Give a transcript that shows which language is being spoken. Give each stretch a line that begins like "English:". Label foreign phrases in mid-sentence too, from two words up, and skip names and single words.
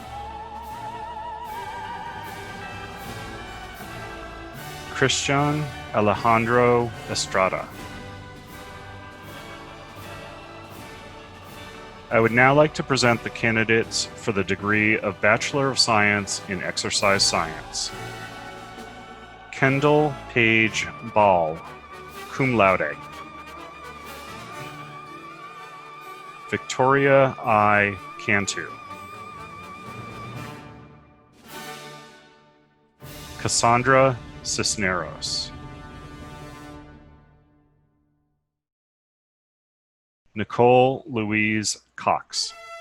English: Christian Alejandro Estrada. I would now like to present the candidates for the degree of Bachelor of Science in Exercise Science. Kendall Page Ball,
Latin: cum laude.
English: Victoria I. Cantu. Cassandra Cisneros. Nicole Louise Cox.